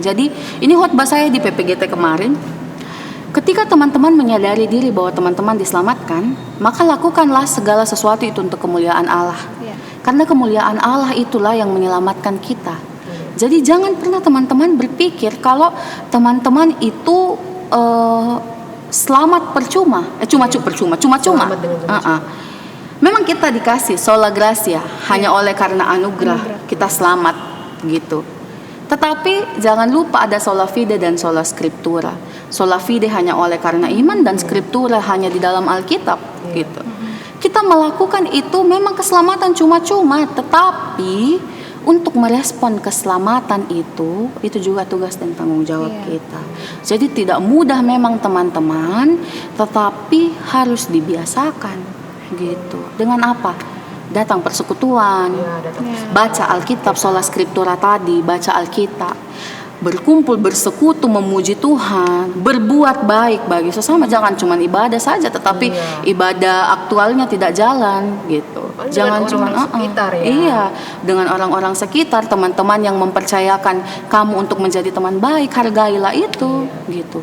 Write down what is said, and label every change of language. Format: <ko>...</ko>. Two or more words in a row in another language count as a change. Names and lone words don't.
<id>Jadi ini khotbah saya di PPGT kemarin. Ketika teman-teman menyadari diri bahwa teman-teman diselamatkan, maka lakukanlah segala sesuatu itu untuk kemuliaan Allah. Karena kemuliaan Allah itulah yang menyelamatkan kita. Jadi jangan pernah teman-teman berpikir kalau teman-teman itu selamat percuma.</id> <la>Memang kita dikasih sola gratia,</la> <id>hanya oleh karena anugerah kita selamat gitu. Tetapi jangan lupa ada</id> <la>sola fide</la> <id>dan</id> <la>sola scriptura. Sola fide</la> <id>hanya oleh karena iman dan scriptura hanya di dalam Alkitab gitu. Kita melakukan itu memang keselamatan cuma-cuma, tetapi untuk merespon keselamatan itu juga tugas dan tanggung jawab kita. Jadi tidak mudah memang teman-teman, tetapi harus dibiasakan gitu. Dengan apa? Datang persekutuan, baca Alkitab,</id> <la>sola scriptura</la> <id>tadi, baca Alkitab, berkumpul, bersekutu, memuji Tuhan, berbuat baik bagi sesama. Jangan cuma ibadah saja, tetapi ibadah aktualnya tidak jalan gitu. Jangan cuma sekitar ya. Iya, dengan orang-orang sekitar, teman-teman yang mempercayakan kamu untuk menjadi teman baik, hargailah itu gitu.</id>